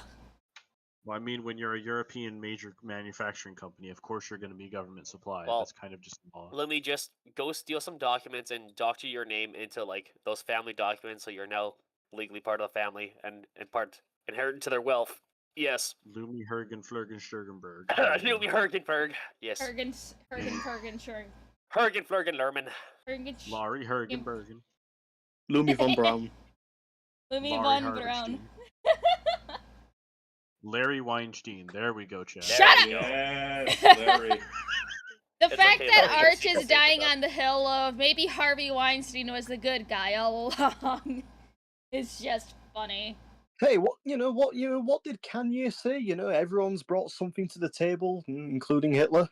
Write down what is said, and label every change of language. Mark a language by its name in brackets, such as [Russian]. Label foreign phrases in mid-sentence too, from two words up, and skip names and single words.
[English] Well, I mean, when you're a European major manufacturing company, of course you're going to be government supplied. Well, That's kind of just law. Let me just go steal some documents and doctor your name into like those family documents, so you're now legally part of the family and part inherent to their wealth. Yes. Lumi, Hergen, Flurgen, Sturgenberg. Lumi Hergenberg. Yes. Hergen, sure. Hergen, Flurgen, Lerman. Laurie, Hergen, Bergen. Lumi von Braun. Lumi Laurie von Braun. Larry Weinstein. There we go, Chad. Shut up! Yes, Larry. The fact okay, that Larry, Arch you'll is take dying it up. on the hill of maybe Harvey Weinstein was the good guy all along is just funny. Hey, what did Kanye say? Everyone's brought something to the table, including Hitler.